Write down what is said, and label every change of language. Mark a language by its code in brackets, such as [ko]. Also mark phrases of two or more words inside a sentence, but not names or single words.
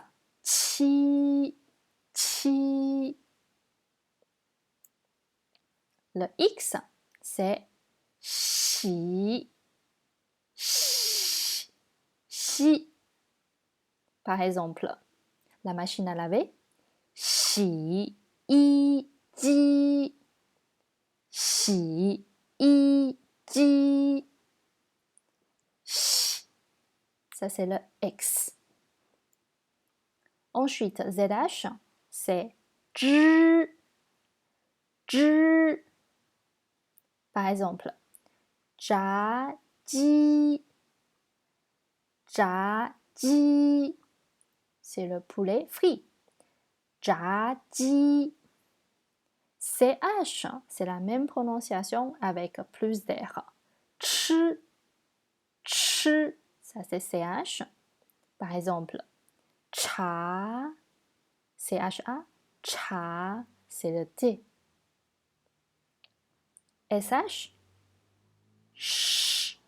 [fr] Chi. Chi. Le X, c'est Xi. Xi. Par exemple, la machine à laver. Xi. I. Ji. Xi. I. Ji. Ça, c'est le X. Ensuite, ZH, c'est zhi. Zhi. Par exemple, [zh] 炸鸡. 炸鸡. [fr] C'est le poulet frit. [zh] 炸鸡. [fr] CH, c'est la même prononciation avec plus d'air. Chi. ch, ça c'est ch. Par exemple, cha, cha, cha, c'est le t. sh, sh.